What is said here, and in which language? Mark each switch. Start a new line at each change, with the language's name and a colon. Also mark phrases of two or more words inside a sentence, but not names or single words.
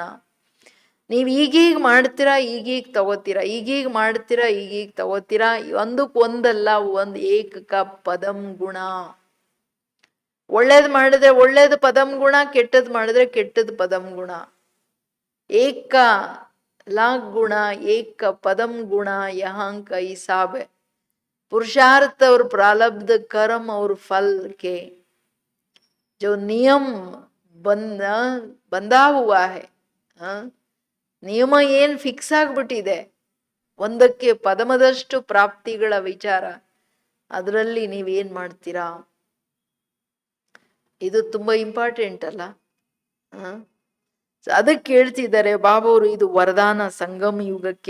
Kannada: ನೀವು ಈಗೀಗ ಮಾಡ್ತೀರಾ, ಈಗೀಗ ತಗೋತೀರಾ, ಈಗೀಗ ಮಾಡ್ತೀರಾ, ಈಗೀಗ ತಗೋತೀರಾ. ಒಂದಲ್ಲ, ಒಂದ್ ಏಕಕ ಪದಂ ಗುಣ. ಒಳ್ಳೇದ್ ಮಾಡಿದ್ರೆ ಒಳ್ಳೇದು ಪದಂ ಗುಣ, ಕೆಟ್ಟದ್ ಮಾಡಿದ್ರೆ ಕೆಟ್ಟದ್ ಪದಂ ಗುಣ.
Hindi: ಏಕ लाख गुणा एक पदम गुणा यहाँ का हिसाब है. पुरुषार्थ और प्रारब्ध कर्म और फल के जो नियम बंधा हुआ है,
Kannada: ನಿಯಮ ಏನ್ ಫಿಕ್ಸ್ ಆಗ್ಬಿಟ್ಟಿದೆ, ಒಂದಕ್ಕೆ ಪದಮದಷ್ಟು ಪ್ರಾಪ್ತಿಗಳ ವಿಚಾರ, ಅದರಲ್ಲಿ ನೀವೇನ್ ಮಾಡ್ತೀರಾ? ಇದು ತುಂಬಾ ಇಂಪಾರ್ಟೆಂಟ್ ಅಲ್ಲ? ಅದಕ್ಕೆ ಹೇಳ್ತಿದ್ದಾರೆ ಬಾಬಾವರು, ಇದು ವರದಾನ ಸಂಗಮ ಯುಗಕ್ಕೆ.